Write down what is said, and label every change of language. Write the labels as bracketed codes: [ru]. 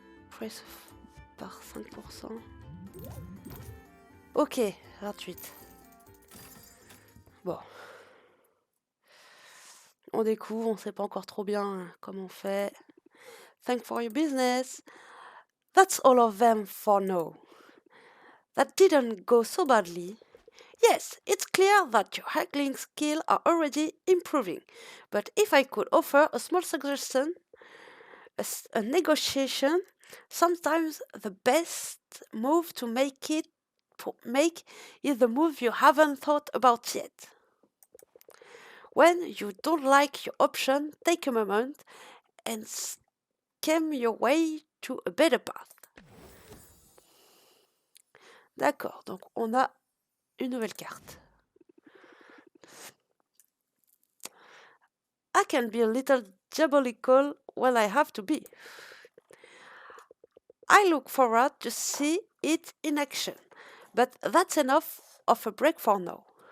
[en] Price par 5%. [fr] Ok, 28. Bon. On découvre, on sait pas encore trop bien comment on fait. [en] Thanks for your business. That's all of them for now. That didn't go so badly. Yes, it's clear that your haggling skills are already improving, but if I could offer a small suggestion, a negotiation, sometimes the best move to make is the move you haven't thought about yet. When you don't like your option, take a moment and skim your way to a better path. [fr] D'accord, donc on a une nouvelle carte. [en] I can be a little diabolical when I have to be. I look forward to see it in action, but that's enough of a break for now.